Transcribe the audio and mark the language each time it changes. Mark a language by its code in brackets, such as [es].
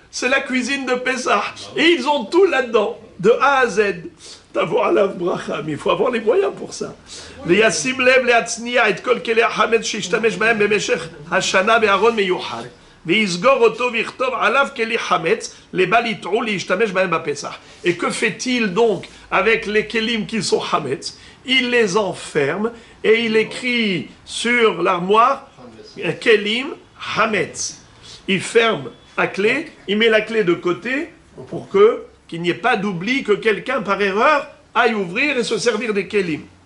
[fr] C'est la cuisine de Pessah. Et ils ont tout là-dedans, de A à Z. [he] Tavor alav bracha. [fr] Mais il faut avoir les moyens pour ça. [he] וישים לב להצניע את כל כלי החמץ שישתמש בהם במשך השנה בארון מיוחד. ויסגור אותו ויכתוב עליו כלי חמץ לבל יטעו להשתמש בהם בפסח. [fr] Et que fait-il donc avec les kelim qui sont hametz? Il les enferme et il écrit sur l'armoire kelim hametz. Il ferme à clé, il met la clé de côté pour qu'il n'y ait pas d'oubli que quelqu'un par erreur aille ouvrir et se servir des kelim.